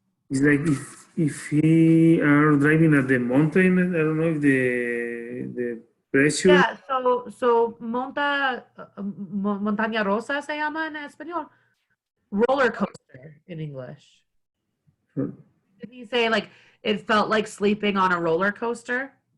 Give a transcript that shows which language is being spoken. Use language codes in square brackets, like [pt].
[en] It's like if he are driving at the mountain. I don't know if the pressure. Yeah. [es] So montaña rosa se llama en español. [en] Roller coaster in English. Did he say like it felt like sleeping on a roller coaster?